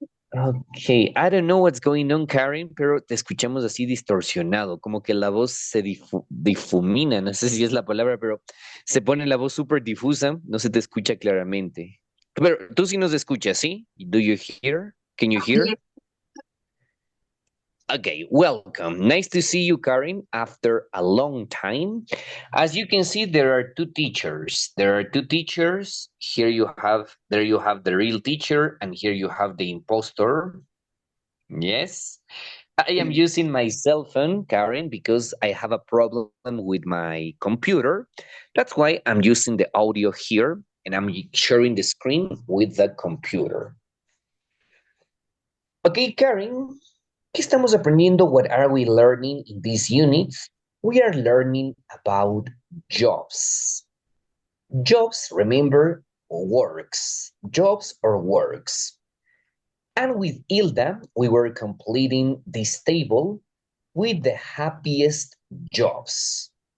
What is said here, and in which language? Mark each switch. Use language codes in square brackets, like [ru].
[en] Okay, I don't know what's going on, [es] Karen, pero te escuchamos así distorsionado, como que la voz se difumina, no sé si es la palabra, pero se pone la voz súper difusa, no se te escucha claramente. Pero tú sí nos escuchas, ¿sí? [en] Do you hear? Can you hear? Okay, welcome. Nice to see you, Karen, after a long time. As you can see, there are two teachers. There are two teachers. There you have the real teacher, and here you have the impostor. Yes. I am using my cell phone, Karen, because I have a problem with my computer. That's why I'm using the audio here, and I'm sharing the screen with the computer. [es] Okay, Karen, ¿qué estamos aprendiendo? [en] What are we learning in this unit? We are learning about jobs. Jobs, remember, works. Jobs or works. And with Hilda, we were completing this table with the happiest jobs.